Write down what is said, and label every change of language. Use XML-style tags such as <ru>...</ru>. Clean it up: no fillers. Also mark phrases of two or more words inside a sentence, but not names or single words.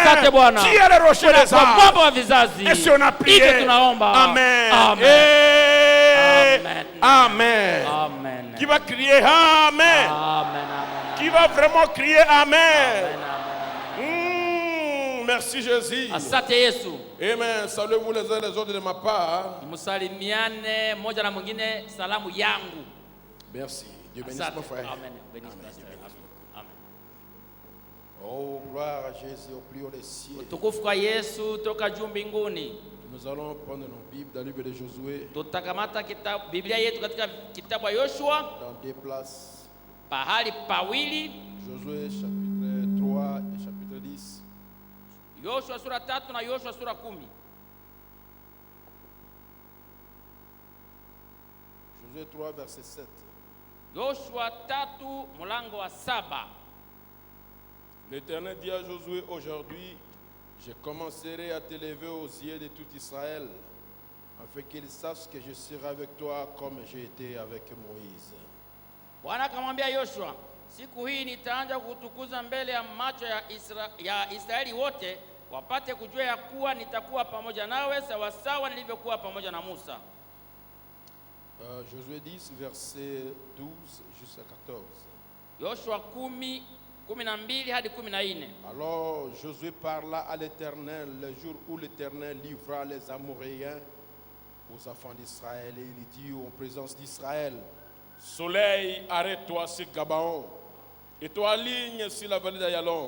<fr>Tu es le rocher des âges. Et si on a prié, Amen. Amen. Qui va crier Amen? Qui va vraiment crier Amen? Merci Jésus. Amen. Saluez-vous les uns les autres de ma part.</fr> <sw>Musalimiane moja na mwingine salamu yangu.</sw> <fr>Merci. Dieu bénisse mon frère. Amen. Amen. Oh, gloire à Jésus au plus haut des cieux.</fr> <sw>Utukufu kwa Yesu toka juu mbinguni.</sw> <fr>Nous allons prendre nos Bibles dans le livre de Josué.</fr> <sw>Tutakamata kitabu Biblia yetu katika kitabu ya Yoshua.</sw> <fr>Dans deux places.</fr> <sw>Pahali pawili.</sw> <fr>Josué chapitre 3 et chapitre 10.</fr> <sw>Yoshua sura 3 na Yoshua sura 10.</sw> <fr>Josué 3 verset 7.</fr> <sw>Yoshua 3 mlango wa 7.</sw> <fr>L'Éternel dit à Josué aujourd'hui, je commencerai à t'élever aux yeux de tout Israël, afin qu'ils sachent que je serai avec toi comme j'ai été avec Moïse.</fr> <sw>Bwana akamwambia Yoshua, siku hii nitaanza kutukuza mbele ya macho ya Israeli wote, wapate kujua ya kuwa nitakuwa pamoja nawe sawasawa nilivyokuwa pamoja na Musa.</sw> <fr>Josué 10 verset 12 jusqu'à 14.</fr> <sw>Yoshua 10:12 hadi 14.</sw> <fr>Alors Josué parla à l'Éternel le jour où l'Éternel livra les Amoréens aux enfants d'Israël, et il dit en présence d'Israël, Soleil, arrête-toi sur Gabaon, et toi ligne sur la vallée d'Ayalon.</fr>